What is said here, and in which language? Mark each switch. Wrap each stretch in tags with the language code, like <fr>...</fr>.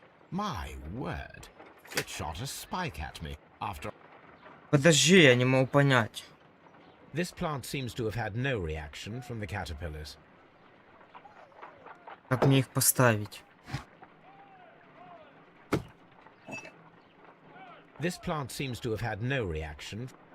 <en>My word, it shot a spike at me after...</en> <ru>Подожди, я не могу понять.</ru> <en>This plant seems to have had no reaction from the caterpillars.</en> <ru>Как мне их поставить?</ru> <en>This plant seems to have had no reaction.</en>